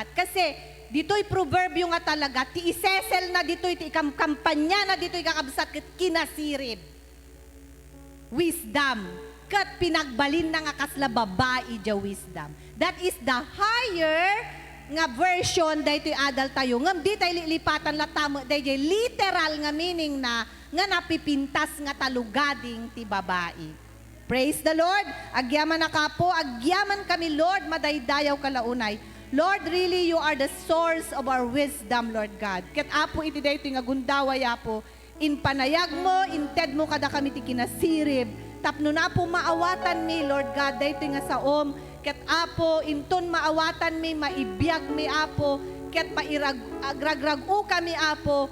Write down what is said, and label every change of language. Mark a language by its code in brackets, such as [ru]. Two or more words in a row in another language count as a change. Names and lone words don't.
[ilo] Kasi dito'y proverbio nga talaga, ti isesel na dito'y ti kampanya na dito'y kakabsat ket kinasirib. Wisdom. Kat pinagbalin na nga kasla babae ja wisdom. [en] That is the higher nga version [ilo] daytoy adal tayo. Ngam di tayo lilipatan latamo daytoy literal nga meaning na nga napipintas nga talugading ti babae. [en] Praise the Lord. [ilo] Agyaman na ka po. Agyaman kami, Lord. Madaydayaw kalaunay. [en] Lord, really, you are the source of our wisdom, Lord God. [ilo] Ket apo iti dayto nga gundaway apo. In panayag mo, inted mo kada kami ti kinasirib. Tapno na po maawatan mi, [en] Lord God, [ilo] dayto nga saom. Ket apo, inton maawatan mi, maibiyag mi apo. Ket mairagrag-u kami apo.